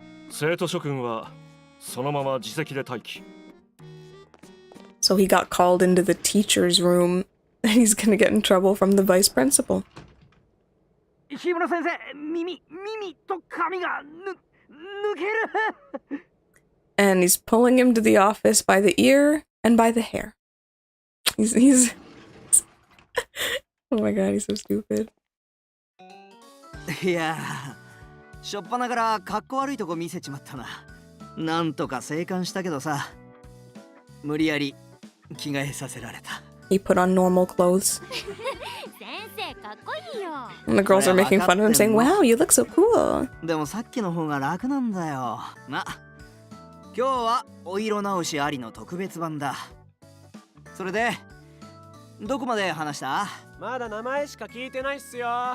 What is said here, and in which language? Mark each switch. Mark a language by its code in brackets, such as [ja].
[ja] 生徒諸君はそのまま自席で待機。 [en] So he got called into the teacher's room, and he's gonna get in trouble from the vice principal. [ja] 日村先生、耳と髪が抜ける。 [en] And he's pulling him to the office by the ear and by the hair. He's oh my god, he's so stupid. [ja] いやー、しょっぱなからかっこ悪いとこ見せちまったな。なんとか生還したけどさ、無理やり着替えさせられた。 [en] He put on normal clothes. [ja] 先生かっこいいよ。 [en] And the girls are making fun of him, saying, "Wow, you look so cool." [ja] でもさっきの方が楽なんだよ。ま、今日はお色直しありの特別版だ。それで、どこまで話した？まだ名前しか聞いてないっすよ。